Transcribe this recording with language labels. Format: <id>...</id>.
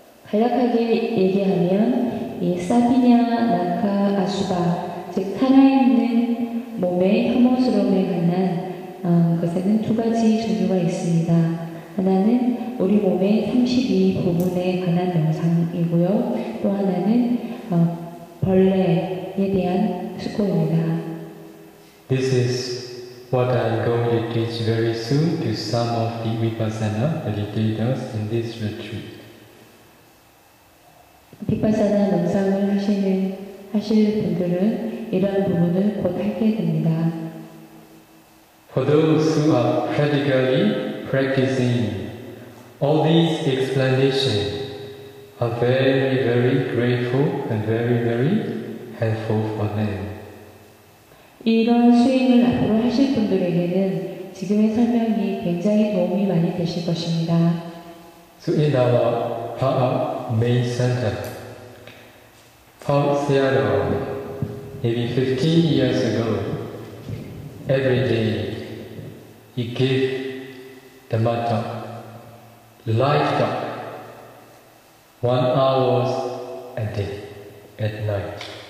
<ko>간략하게 얘기하면 이 사비냐 나카 아수바, 즉 살아있는 몸의 혐오스러움에 관한 것에는 두 가지 종류가 있습니다. 하나는 우리 몸의 32 부분에 관한 명상이고요. 또 하나는 벌레에 대한 수고입니다.</ko> <en>This is what I am going to teach very soon to some of the Vipassana meditators in this retreat.</en> <ko>비파사나 명상을 하실 분들은 이러한 부분을 곧 하게 됩니다.</ko> <en>For those who are practically practicing, all these explanations are very, very grateful and very, very helpful for them.</en> <ko>이런 수행을 앞으로 하실 분들에게는 지금의 설명이 굉장히 도움이 많이 되실 것입니다.</ko> <en>So in our main center, Paul Seattle, maybe 15 years ago, every day he gave the talk, live talk, 1 hour a day, at night.</en>